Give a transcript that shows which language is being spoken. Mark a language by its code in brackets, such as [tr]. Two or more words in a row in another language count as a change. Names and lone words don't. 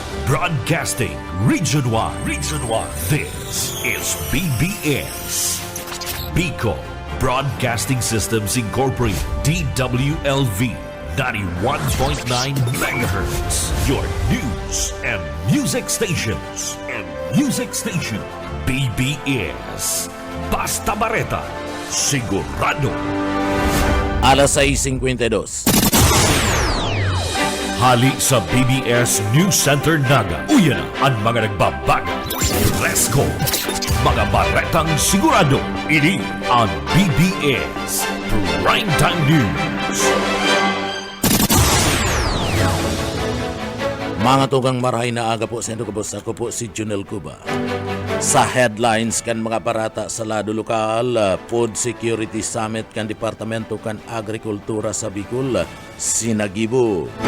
[en] Broadcasting Region 1. Region 1. This is BBS. Bicol Broadcasting Systems Incorporated. DWLV 91.9 MHz. Your news and music stations. [bik] BBS. Basta Bareta. Sigurado. Alas 6:52. Hali sa BBS News Center Naga. Uyan ang mga nagbabago. [en] Let's go! [bik] Mga baretang sigurado. Ini ang BBS Primetime News. Mga tugang marahay na aga po sa inyo kabos. Ako po si Junel Cuba. Sa headlines kan mga parata sa lado lokal, Food Security Summit kan Departamento kan Agrikultura sa Bicol, sinagibo.